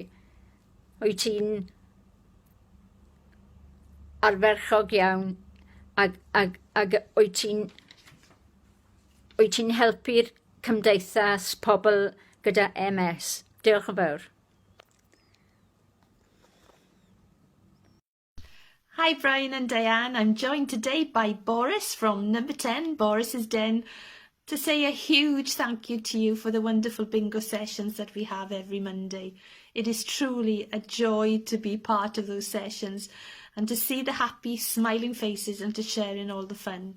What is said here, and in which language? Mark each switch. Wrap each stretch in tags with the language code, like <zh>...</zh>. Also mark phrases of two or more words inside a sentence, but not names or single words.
<cy>Wyt ti'n arferchog iawn ac wyt ti'n helpu'r cymdeithas pobl gyda MS. Diolch yn fawr.</cy> <en>Hi Brian and Diane, I'm joined today by Boris from number 10, Boris's Den, to say a huge thank you to you for the wonderful bingo sessions that we have every Monday. It is truly a joy to be part of those sessions and to see the happy, smiling faces and to share in all the fun.</en>